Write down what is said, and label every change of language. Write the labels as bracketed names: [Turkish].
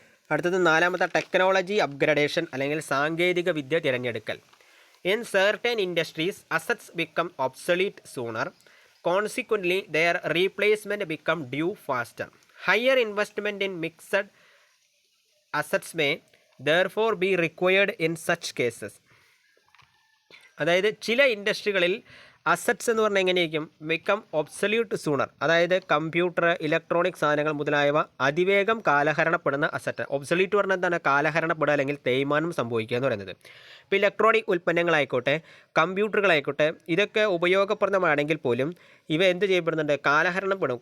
[Malayalam] അടുത്തത് നാലാമത്തെ technology upgradation അല്ലെങ്കിൽ സാങ്കേതിക വിദ്യ തിരഞ്ഞെടുക്കൽ. [English] In certain industries, assets become obsolete sooner. Consequently, their replacement become due faster. Higher investment in mixed assets may therefore be required in such cases. [Malayalam] അതായത് ചില ഇൻഡസ്ട്രികളിൽ assets എന്ന് പറഞ്ഞാൽ എങ്ങനെയായിരിക്കും, [English] Become obsolete sooner. [Malayalam] അതായത് കമ്പ്യൂട്ടർ, ഇലക്ട്രോണിക് സാധനങ്ങൾ മുതലായവ അതിവേഗം കാലഹരണപ്പെടുന്ന അസറ്റ്. ഒബ്സല്യൂട്ട് പറഞ്ഞാൽ എന്താണ്, കാലഹരണപ്പെടുക അല്ലെങ്കിൽ തേയ്മാനം സംഭവിക്കുക എന്ന് പറയുന്നത്. ഇപ്പോൾ ഇലക്ട്രോണിക് ഉൽപ്പന്നങ്ങളായിക്കോട്ടെ, കമ്പ്യൂട്ടറുകളായിക്കോട്ടെ, ഇതൊക്കെ ഉപയോഗപ്രദമാണെങ്കിൽ പോലും ഇവ എന്ത് ചെയ്യപ്പെടുന്നുണ്ട്, കാലഹരണപ്പെടും.